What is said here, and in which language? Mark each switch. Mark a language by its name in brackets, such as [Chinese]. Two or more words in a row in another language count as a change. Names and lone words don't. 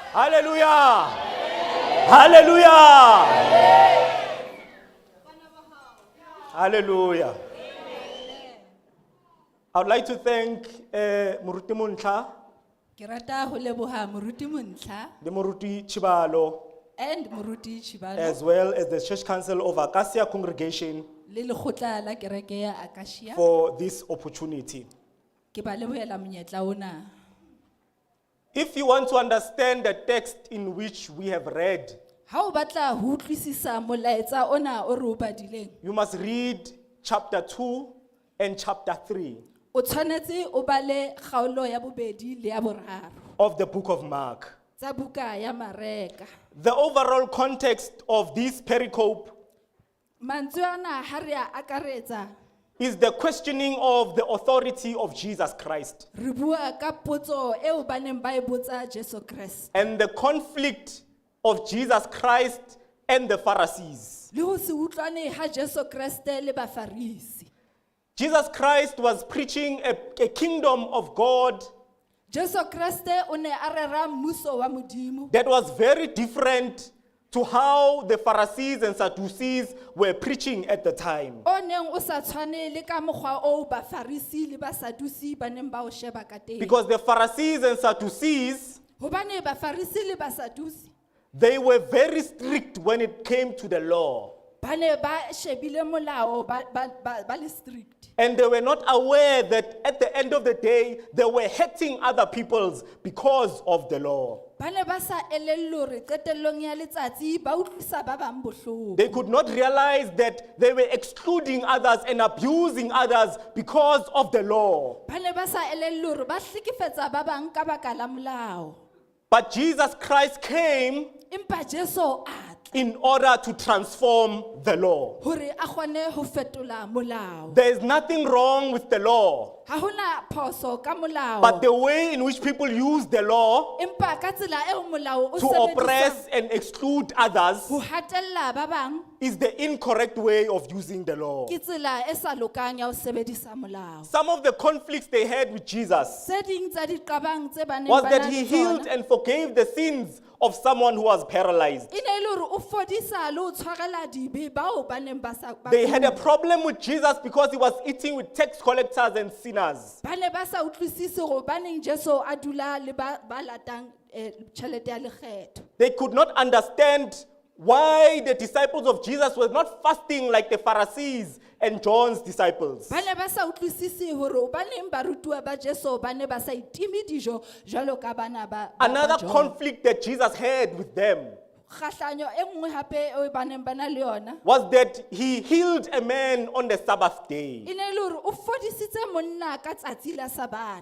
[English] Hallelujah. Hallelujah. Hallelujah. I would like to thank Moruti Muntlha, [Southern Sotho] Ke rata ho leboha moruti Montlha [English] the Moruti Chibalo, [Southern Sotho] and moruti Chibalo [English] as well as the Church Council of Akasia Congregation [Southern Sotho] le lekgotla la kereke ya Akasia. [English] for this opportunity. [Southern Sotho] Ke ba lebohela monyetla ona. [English] If you want to understand the text in which we have read, [Southern Sotho] Ha o batla ho utlwisisa molaetsa ona o re o badileng, [English] you must read chapter 2 and chapter 3 [Southern Sotho] o tshwanetse o bale kgaolo ya bobedi le ya boraro [English] of the book of Mark. [Southern Sotho] tsa buka ya Mareka. [English] The overall context of this pericope [Southern Sotho] Mantswe ana ha re a akaretsa, [English] is the questioning of the authority of Jesus Christ [Southern Sotho] re bua ka potso eo ba neng ba e botsa Jesu Kriste. [English] and the conflict of Jesus Christ and the Pharisees. [Southern Sotho] Le ho se utlwane ha Jesu Kriste le Bafarisi. [English] Jesus Christ was preaching a kingdom of God [Southern Sotho] Jesu Kriste o ne a rera mmuso wa Modimo [English] that was very different to how the Pharisees and Sadducees were preaching at the time. [Southern Sotho] o neng o sa tshwane le ka mokgwa o Bafarisi le Basadusi ba neng ba o sheba ka teng. [English] Because the Pharisees and Sadducees, [Southern Sotho] Hobane Bafarisi le Basadusi [English] they were very strict when it came to the law. [Southern Sotho] ba ne ba shebile molao ba le strict. [English] And they were not aware that at the end of the day, they were hurting other peoples because of the law. [Southern Sotho] Ba ne ba sa elellwe hore qetellong ya letsatsi ba utlwisa ba bang bohloko. [English] They could not realize that they were excluding others and abusing others because of the law. [Southern Sotho] Ba ne ba sa elellwe hore ba hlekefetsa ba bang ka baka la molao. [English] But Jesus Christ came [Southern Sotho] Empa Jesu a tla [English] in order to transform the law. [Southern Sotho] hore a kgone ho fetola molao. [English] There is nothing wrong with the law, [Southern Sotho] Ha hona phoso ka molao. [English] but the way in which people use the law [Southern Sotho] Empa ka tsela eo molao o [English] to [Southern Sotho] sebedisang [English] oppress and exclude others [Southern Sotho] ho hatella ba bang [English] is the incorrect way of using the law. [Southern Sotho] ke tsela e sa lokang ya ho sebedisa molao. [English] Some of the conflicts they had with Jesus [Southern Sotho] Tse ding tsa diqabang tse ba neng [English] was [Southern Sotho] ba [English] that [Southern Sotho] na [English] he [Southern Sotho] le [English] healed [Southern Sotho] tsona, [English] and forgave the sins of someone who was paralyzed. [Southern Sotho] e ne e le hore o fodisa le ho tshwarela dibe bao ba neng ba sa ba [English] They had a [Southern Sotho] kula. [English] problem with Jesus because he was eating with tax collectors and sinners. [Southern Sotho] Ba ne ba sa utlwisise hore ba neng Jesu a dula le ba latang tjhelete ya lekgetho. [English] They could not understand why the disciples of Jesus were not fasting like the Pharisees and John's disciples. [Southern Sotho] Ba ne ba sa utlwisise hore ba neng barutuwa ba Jesu ba ne ba sa itimi dijo jwalo ka bana ba [English] Another [Southern Sotho] John. [English] conflict that Jesus had with them [Southern Sotho] Kgahlanyo e nngwe hape eo ba neng ba na le yona, [English] was that he healed a man on the Sabbath day. [Southern Sotho] e ne e le hore o fodisitse monna ka tsatsi la Sabata.